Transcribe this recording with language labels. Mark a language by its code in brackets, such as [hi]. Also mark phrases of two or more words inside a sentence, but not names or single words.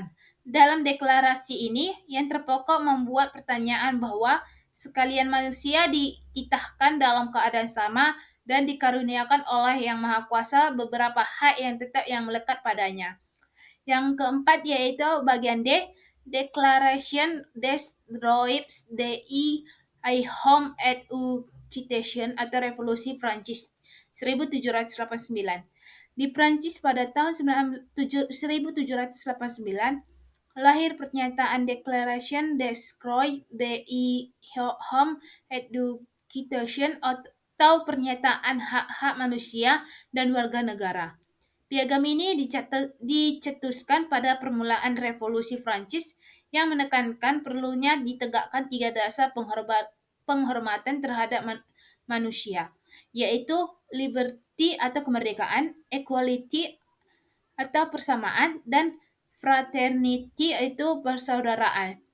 [id] Dalam deklarasi ini, yang terpokok membuat pertanyaan bahwa sekalian manusia dititahkan dalam keadaan sama dan dikaruniakan oleh Yang Maha Kuasa beberapa hak yang tetap yang melekat padanya. Yang keempat yaitu bagian D, Declaration des Droits de l'Homme et du Citoyen atau Revolusi Prancis 1789. Di Prancis pada tahun 1789 lahir pernyataan Declaration des Droits de l'Homme et du Citoyen atau pernyataan hak-hak manusia dan warga negara. Piagam ini dicetuskan pada permulaan Revolusi Prancis yang menekankan perlunya ditegakkan 3 dasar penghormatan terhadap manusia, yaitu liberty atau kemerdekaan, equality atau persamaan, dan fraternity yaitu persaudaraan.